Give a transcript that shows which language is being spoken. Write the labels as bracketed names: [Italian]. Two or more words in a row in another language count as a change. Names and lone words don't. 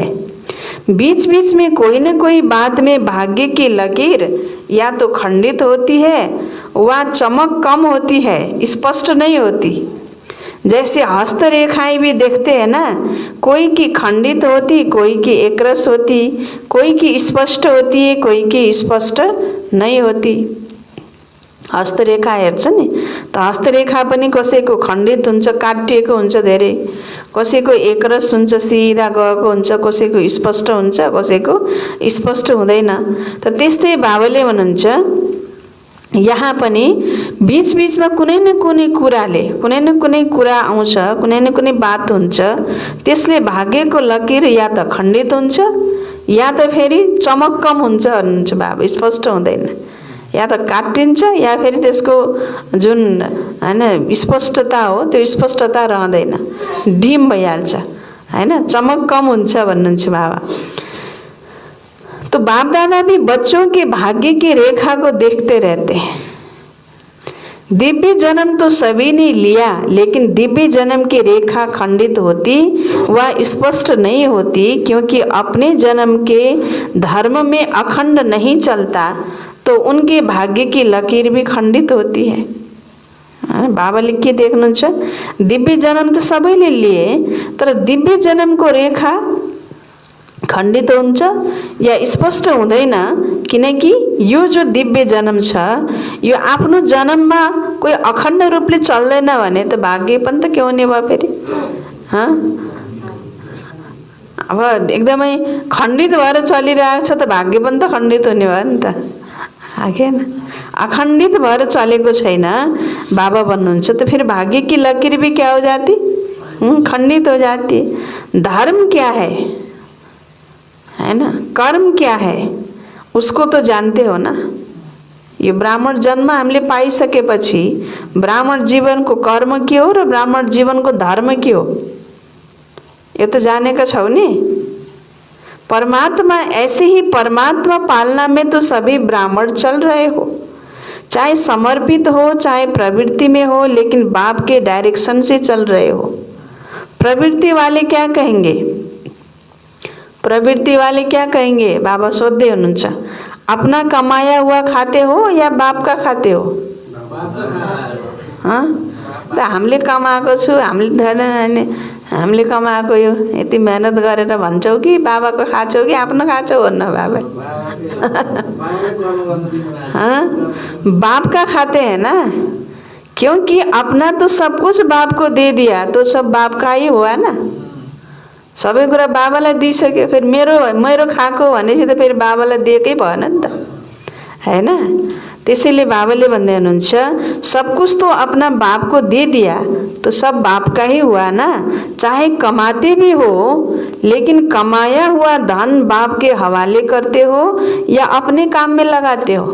[Hindi] बीच बीच में कोई न कोई बात में भाग्य की लकीर या तो खंडित होती है व चमक कम होती है, स्पष्ट नहीं होती। जैसे हस्तरेखाएं भी देखते हैं ना, कोई की खंडित होती, कोई की एकरस होती, कोई की स्पष्ट होती है, कोई की स्पष्ट नहीं होती। [Nepali] हस्तरेखा हेर्छ नि, त हस्तरेखा पनि कसैको खण्डित हुन्छ, काटिएको हुन्छ धेरै, कसैको एकरस हुन्छ, सिधा गएको हुन्छ, कसैको स्पष्ट हुन्छ, कसैको स्पष्ट हुँदैन। त त्यस्तै बाबाले भन्नुहुन्छ यहाँ पनि बीच बीचमा कुनै न कुनै कुरा आउँछ, कुनै न कुनै बात हुन्छ, त्यसले भाग्यको लकीर या त खण्डित हुन्छ या त फेरि चमक कम हुन्छ भन्नुहुन्छ बाबा, स्पष्ट हुँदैन। या त काटिन्छ या फेरि त्यसको जुन हैन स्पष्टता हो त्यो स्पष्टता रहँदैन, डिम भइहाल्छ, हैन, चमक कम हुन्छ भन्नुहुन्छ बाबा। [Hindi] तो बाप दादा भी बच्चों के भाग्य की रेखा को देखते रहते हैं। दिव्य जन्म तो सभी ने लिया, लेकिन दिव्य जन्म की रेखा खंडित होती व स्पष्ट नहीं होती, क्योंकि अपने जन्म के धर्म में अखंड नहीं चलता, तो उनके भाग्य की लकीर भी खंडित होती है। [Nepali] बाबा [Hindi] लिख के [Nepali] देख्नुहुन्छ, दिव्य जन्म तो सबैले लिए, तर दिव्य जन्म को रेखा खण्डित हुन्छ या स्पष्ट हुँदैन, किनकि यो जो दिव्य जन्म छ यो आफ्नो जन्ममा कोही अखण्ड रूपले चल्दैन भने त भाग्य पनि त के हुने भयो फेरि। अब एकदमै खण्डित भएर चलिरहेको छ त भाग्य पनि त खण्डित हुने भयो नि त, हैन। अखण्डित भएर चलेको छैन बाबा भन्नुहुन्छ, [Hindi] तो फिर भाग्य की लकीर भी क्या हो जाती, खण्डित हो जाती। धर्म क्या है ना, कर्म क्या है, उसको तो जानते हो ना। [Nepali] यो ब्राह्मण जन्म हामीले पाइसकेपछि ब्राह्मण जीवनको कर्म के हो र ब्राह्मण जीवनको धर्म के हो यो त जानेका छौ नि। [Hindi] परमात्मा ऐसे ही परमात्मा पालना में तो सभी ब्राह्मण चल रहे हो, चाहे समर्पित हो चाहे प्रवृत्ति में हो, लेकिन बाप के डायरेक्शन से चल रहे हो। प्रवृत्ति वाले क्या कहेंगे, प्रवृत्ति वाले क्या कहेंगे? [Nepali] बाबा सोध्दै हुनुहुन्छ, [Hindi] अपना कमाया हुआ खाते हो या बाप का खाते हो? [Nepali] त हामीले कमाएको छु, हामीले कमाएको यो यति मेहनत गरेर भन्छौ कि बाबाको खान्छौ कि आफ्नो खान्छौ भन्न बाबा। [Hindi] बाप का खाते हैं ना, क्योंकि अपना तो सब कुछ बाप को दे दिया, तो सब बाप का ही हुआ ना। [Nepali] सबै कुरा बाबालाई दिइसक्यो, फेरि मेरो खाएको भनेपछि त फेरि बाबालाई दिएकै भएन नि त, हैन? त्यसैले बाबाले भन्दै हुनुहुन्छ, [Hindi] सब कुछ तो अपना बाप को दे दिया तो सब बाप का ही हुआ ना। चाहे कमाते भी हो, लेकिन कमाया हुआ धन बाप के हवाले करते हो या अपने काम में लगाते हो?